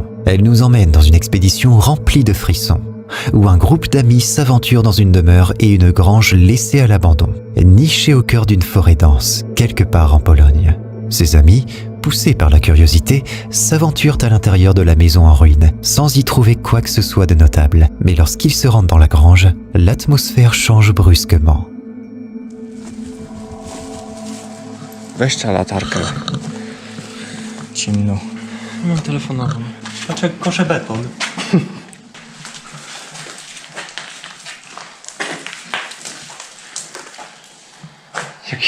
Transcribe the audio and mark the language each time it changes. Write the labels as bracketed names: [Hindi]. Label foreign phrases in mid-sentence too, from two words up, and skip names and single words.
[French] Elle nous emmène dans une expédition remplie de frissons, où un groupe d'amis s'aventure dans une demeure et une grange laissée à l'abandon, nichée au cœur d'une forêt dense, quelque part en Pologne. Ces amis, poussés par la curiosité, s'aventurent à l'intérieur de la maison en ruine, sans y trouver quoi que ce soit de notable. Mais lorsqu'ils se rendent dans la grange, l'atmosphère change brusquement. [Polish] Weź ta latarkę. Ciemno. Mam telefonową. Patrz, kosze beton. Jaki...